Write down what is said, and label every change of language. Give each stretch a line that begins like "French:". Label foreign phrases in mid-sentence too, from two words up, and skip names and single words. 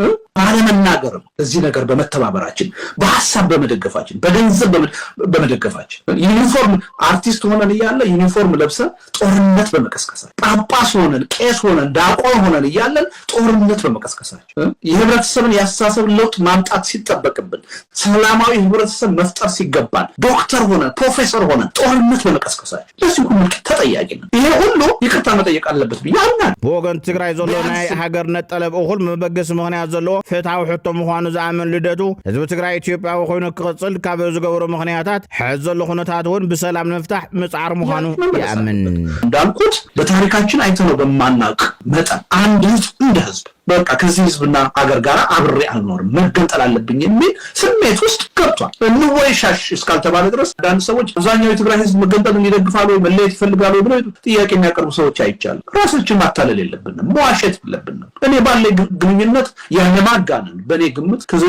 Amharic: ባለመናገርም እዚህ ነገር በመተባበራችን በሐሳብ በመደገፋችን በገንዘብ በመደገፋችን ዩኒፎርም አርቲስት ሆነን ይያለ ዩኒፎርም ለብሰ ጦርነት በመቀስቀሳችን ጳጳስ ሆነን ቄስ ሆነን ዳቆን ሆነን ይያለን ጦርነት በመቀስቀሳችን የህብረተሰብን ያስተሳሰብ ለውጥ ማምጣት ሲጠበቅብን ሰላማዊ ህብረተሰብ መፍጠር ሲገባል ዶክተር ሆነን ፕሮፌሰር ሆነን ጦርነት በመቀስቀሳችን ለዚህ ሁሉ ተጠያቂ ነን ይሄ ሁሉ ይቅርታ መጠየቅ አለበት ቢያምናል
Tigrinya: በወገን ትግራይ ዘሎ ናይ ሃገርነት ጠለብ እኹል መበገስ ምክንያት ዘሎ ፍትሃዊ ሕቶ ምዃኑ ዝኣምን ልደቱ ህዝቢ ትግራይ ኢትዮጵያዊ ኮይኑ ክቅጽል ካብ ዝገብሩ ምክንያታት ሕዚ ዘሎ ኩነታት እውን ብሰላም ንምፍታሕ ምጽዓር ምዃኑ ይኣምን
Amharic: እንዳልኩት በታሪካችን አይተነው በማናውቅ መጠን አንድ ህዝብ እንደ ህዝብ በቃ ከዚህ ህዝብና አገር ጋር አብሬ አልኖርም መገንጠል አለብኝ የሚል ስሜት ውስጥ ገብቷል እንወይሻሽ እስካልተባለ ድረስ አንዳንድ ሰዎች አብዛኛው የትግራይ ህዝብ መገንጠል እንዲደግፋሉ ወይ መለየት ይፈልጋሉ ብለው ጥያቄ የሚያቀርቡ ሰዎች አይቻሉ ራሳችን ማታለል የለብንም መዋሸት የለብንም እኔ ባለ ግንኙነት ያለማጋነን በኔ ግምት